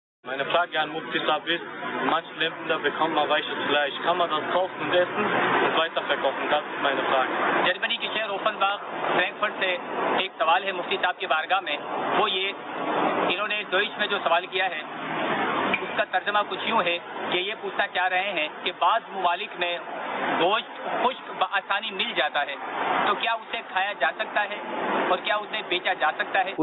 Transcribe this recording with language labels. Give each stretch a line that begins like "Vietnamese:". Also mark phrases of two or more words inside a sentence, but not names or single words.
German: Meine Frage an Mufti Saab ist, manche Länder bekommen mal weiches Fleisch. Kann man das kaufen und essen und weiterverkaufen? Das ist meine Frage.
Urdu: جرمنی کے شہر اوپن باغ فرینکفرٹ سے ایک سوال ہے مفتی صاحب کی بارگاہ میں. وہ یہ انہوں نے ڈوئچ میں جو سوال کیا ہے اس کا ترجمہ کچھ یوں ہے کہ یہ پوچھنا چاہ رہے ہیں کہ بعض ممالک میں گوشت خشک بآسانی مل جاتا ہے تو کیا اسے کھایا جا سکتا ہے اور کیا اسے بیچا جا سکتا ہے؟